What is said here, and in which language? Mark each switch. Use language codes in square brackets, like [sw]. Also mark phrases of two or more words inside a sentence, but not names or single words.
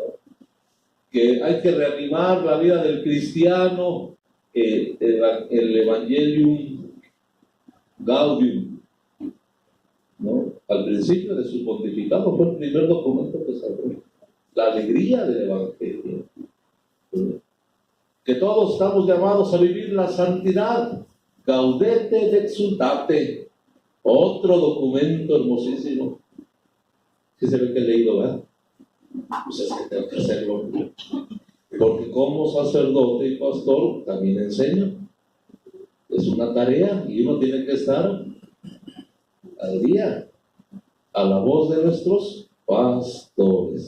[es] Que hay que reanimar la vida del cristiano, el Evangelium Gaudium, ¿no? Al principio de su pontificado fue el primer documento que sacó. La alegría del Evangelio. Que todos estamos llamados a vivir la santidad. Gaudete et exultate. Otro documento hermosísimo. Que se ve que he leído, ¿verdad? Pues es que tengo que hacerlo. Porque como sacerdote y pastor también enseño. Es una tarea y uno tiene que estar al día a la voz de nuestros pastores.